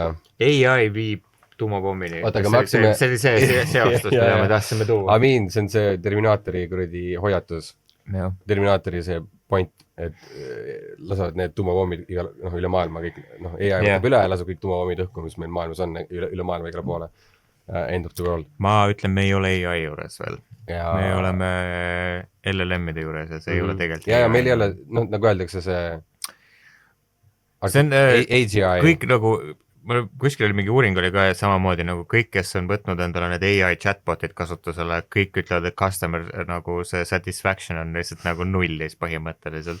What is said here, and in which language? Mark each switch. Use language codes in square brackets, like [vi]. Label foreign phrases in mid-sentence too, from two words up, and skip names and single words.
[et] AI viib tuumapommini. Oota, aga me haksime... See oli see seostus, mida me tahtsime tuua. Amin, see on see Terminaatori kuradi hoiatus. Ja. Terminaatori see point, et lasavad need tuumapommid üle maailma kõik, AI võtab üle ja lasab kõik tuumapommid õhku, mis meil maailmas on üle maailma igale poole. [en] End of the world. [et] Ma ütlen, me ei ole AI juures veel. Me oleme LLM-ide juures ja see ei ole tegelikult. Ja meil ei ole, nagu öeldakse see on AGI. Kõik nagu, kuskil oli mingi uuring oli ka samamoodi nagu kõik, kes on võtnud endale need AI chatbotid kasutusele, kõik ütlevad, et customer nagu see satisfaction on lihtsalt nagu nullis põhimõtteliselt.